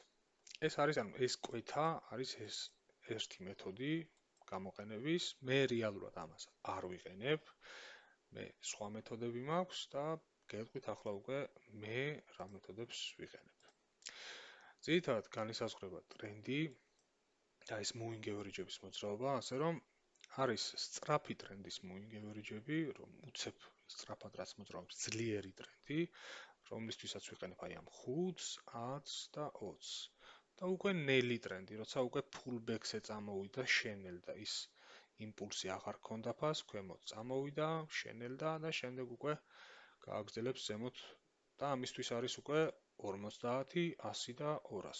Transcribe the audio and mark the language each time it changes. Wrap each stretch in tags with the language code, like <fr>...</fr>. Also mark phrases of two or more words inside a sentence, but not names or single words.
<ka>ეს არის, ანუ ეს კვეთა არის ეს ერთი მეთოდი გამოყენების, მე რეალურად ამას არ ვიყენებ, მე სხვა მეთოდები მაქვს და გეტყვით ახლა უკვე მე რა მეთოდებს ვიყენებ. ძირითადად განისაზღვრება ტრენდი და ეს</ka> <en>moving average-ების</en> <ka>მოძრაობა, ასე რომ არის სწრაფი ტრენდის</ka> <en>moving average-ები,</en> <ka>რომ უცებ სწრაფად რაც მოძრაობს ძლიერი ტრენდი, რომლისთვისაც ვიყენებ აი ამ 5-ს, 10-ს და 20-ს. და უკვე ნელი ტრენდი, როცა უკვე pullback-ზე წამოვიდა, შენელდა ის იმპულსი აღარ ქონდა ფას, ქვემოთ წამოვიდა, შენელდა და შემდეგ უკვე გააგრძელებს ზემოთ და ამისთვის არის უკვე 50, 100 და 200.</ka>